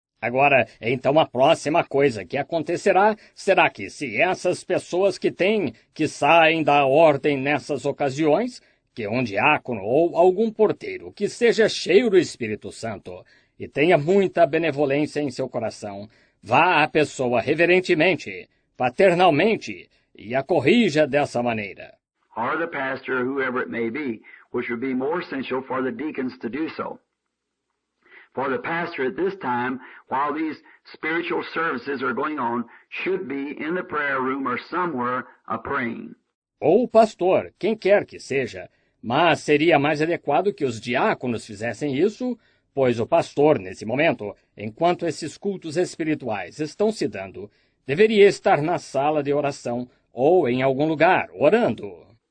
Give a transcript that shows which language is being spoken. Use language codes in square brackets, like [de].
[pt] Agora, então a próxima coisa que acontecerá será que se essas pessoas que saem da ordem nessas ocasiões, que um diácono ou algum porteiro que seja cheio do Espírito Santo e tenha muita benevolência em seu coração, vá à pessoa reverentemente, paternalmente, e a corrija dessa maneira. [en] Or the pastor, whoever it may be, which would be more essential for the deacons to do so. For the pastor at this time, while these spiritual services are going on, should be in the prayer room or somewhere praying. [pt] Ou o pastor, quem quer que seja, mas seria mais adequado que os diáconos fizessem isso, pois o pastor, nesse momento, enquanto esses cultos espirituais estão se dando, deveria estar na sala de oração ou em algum lugar, orando.